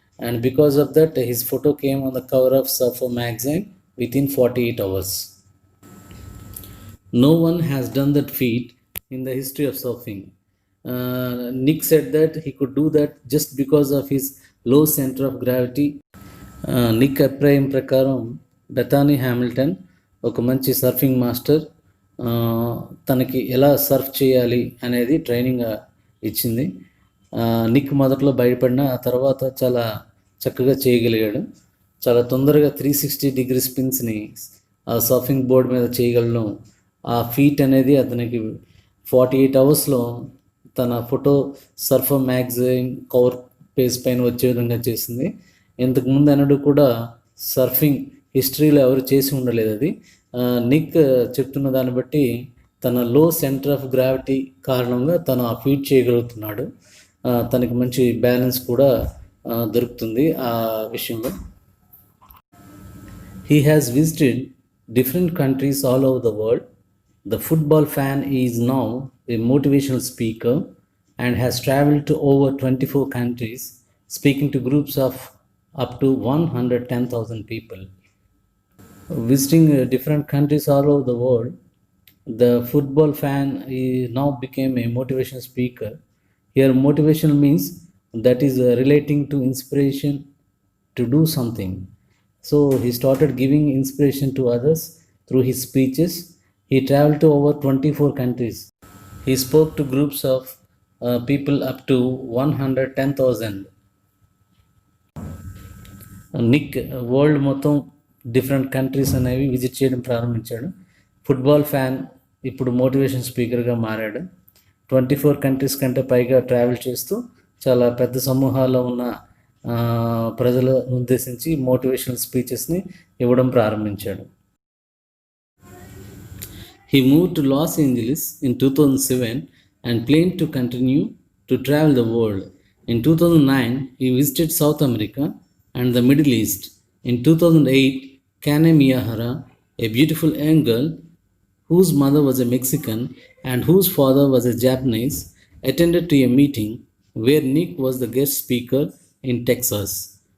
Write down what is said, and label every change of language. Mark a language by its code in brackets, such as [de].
[en] And because of that, his photo came on the cover of Surfer magazine within 48 hours. No one has done that feat in the history of surfing. Nick said that he could do that just because of his low center of gravity. [te] Nick అభిప్రాయం ప్రకారం Bethany Hamilton ఒక మంచి surfing master. తనకి ఎలా Surf చేయాలి అనేది training ఇచ్చింది. Nick మొదట్లో భయపడిన ఆ తర్వాత చాలా చక్కగా చేయగలిగాడు. చాలా తొందరగా 360-డిగ్రీ స్పిన్స్ని ఆ సర్ఫింగ్ బోర్డ్ మీద చేయగలను. ఆ ఫీట్ అనేది అతనికి 48 అవర్స్లో తన photo surfer magazine cover page పైన వచ్చే విధంగా చేసింది. ఇంతకుముందు అనడు కూడా సర్ఫింగ్ హిస్టరీలో ఎవరు చేసి ఉండలేదు అది. నిక్ చెప్తున్న దాన్ని బట్టి తన లో సెంటర్ ఆఫ్ గ్రావిటీ కారణంగా తను ఆ ఫీట్ చేయగలుగుతున్నాడు. తనకి మంచి బ్యాలెన్స్ కూడా దొరుకుతుంది ఆ విషయంలో. [en] He has visited different countries all over the world. The football fan is now a motivational speaker and has traveled to over 24 countries, speaking to groups of up to 110,000 people. Visiting different countries all over the world, The football fan now became a motivation speaker. Here motivation means that is relating to inspiration to do something. So he started giving inspiration to others through his speeches. He traveled to over 24 countries. He spoke to groups of people up to 110,000. [te] Nick world మొత్తం [en] different countries [te] అనేవి visit చేయడం ప్రారంభించాడు. Football fan ఇప్పుడు motivation స్పీకర్గా మారాడు. 24 countries కంటే పైగా travel చేస్తూ చాలా పెద్ద సమూహాల్లో ఉన్న ప్రజలను ఉద్దేశించి మోటివేషనల్ స్పీచెస్ని ఇవ్వడం ప్రారంభించాడు. [en] He moved to Los Angeles in 2007 and planned to continue to travel the world. In 2009, he visited South America and the Middle East. In 2008, Kane Miyahara, a beautiful young girl whose mother was a Mexican and whose father was a Japanese, attended to a meeting where Nick was the guest speaker in Texas.